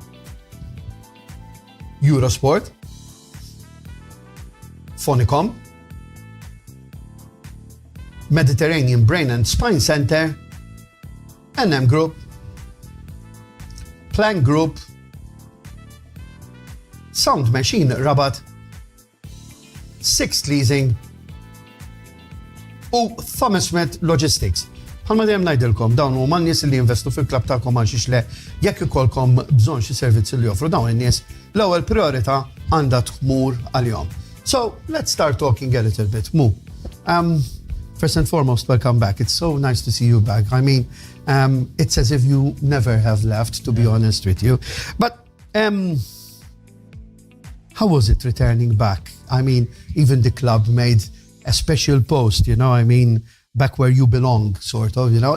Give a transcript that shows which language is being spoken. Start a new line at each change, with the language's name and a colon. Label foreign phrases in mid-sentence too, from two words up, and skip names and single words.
Maltese: Eurosport, Phonicom, Mediterranean Brain and Spine Center, NM Group, Plank Group, Sound Machine Rabat, Sixth Leasing u Thomas Smith Logistics. Ħalma dejjem ngħidilkom dawn huma n-nies li jinvestu fil-klabb tagħkom għal xiex le jekk ikolkom bżonn xi servizzi li joffru dawn in-nies l-ewwel priorità għandha tmur għalihom.
English: So, let's start talking a little bit. Mo, first and foremost, welcome back. It's so nice to see you back. I mean, it's as if you never have left, to be honest with you. But how was it returning back? I mean, even the club made a special post, you know, I mean, back where you belong, sort of, you know.